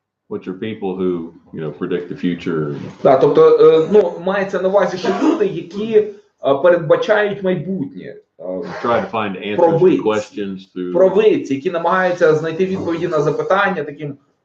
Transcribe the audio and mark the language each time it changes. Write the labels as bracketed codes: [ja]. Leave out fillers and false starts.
[en] Which are people who, predict the future. [uk] Так, тобто, мається на увазі, що люди, які передбачають майбутнє. [en] Try to find answers to questions through [uk] провидці, які намагаються знайти відповіді на запитання таким